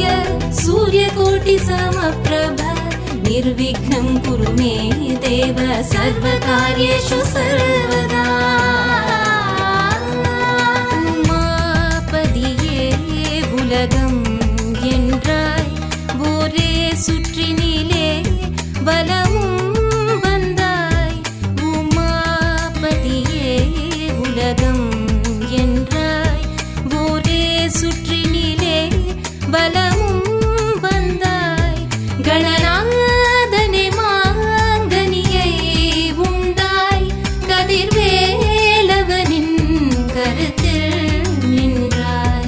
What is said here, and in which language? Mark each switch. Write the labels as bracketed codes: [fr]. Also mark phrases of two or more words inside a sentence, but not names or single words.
[sa] सूर्यकोटि समप्रभ निर्विघ्नं कुरु मे देव सर्वकार्येषु सर्वदा. [ta] உமாபதியே உலகம் என்றாய், ஒரே சுற்றினிலே வலமும் வந்தாய், உமாபதியே உலகம் என்றாய், ஒரே சுற்றினிலே வலமும் வந்தாய், கணநாதனே மாங்கனியை உண்டாய், கதிர்வேலவனின் கருத்தில் நின்றாய்.